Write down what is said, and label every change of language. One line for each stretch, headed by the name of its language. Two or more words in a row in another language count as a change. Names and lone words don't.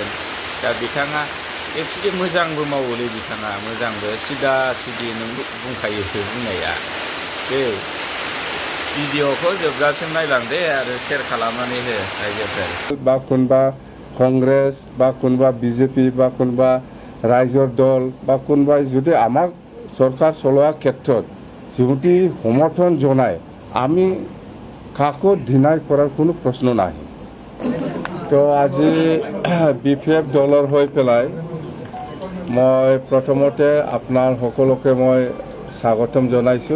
Bodo: दा बिथाङा एक्चुअलि मोजांबो मावोलै बिथाङा मोजांबो सिदा सिदि नों बुंखायो बुंनाया बे भिडिअखौ जोबजासिम नायलांदे आरो शेयार खालामनानै हो रायजोफोर
Assamese: বা কোনোবা কংগ্ৰেছ বা কোনোবা বিজেপি বা কোনোবা ৰাইজৰ দল বা কোনোবা যদি আমাক চৰকাৰ चलोৱা ক্ষেত্ৰত যদি সমৰ্থন জনায় আমি কাকো ডিনাই কৰাৰ কোনো প্ৰশ্ন নাই। তো আজি বিপিএফ দলৰ হৈ পেলাই মই প্ৰথমতে আপোনাৰ সকলোকে মই স্বাগতম জনাইছোঁ।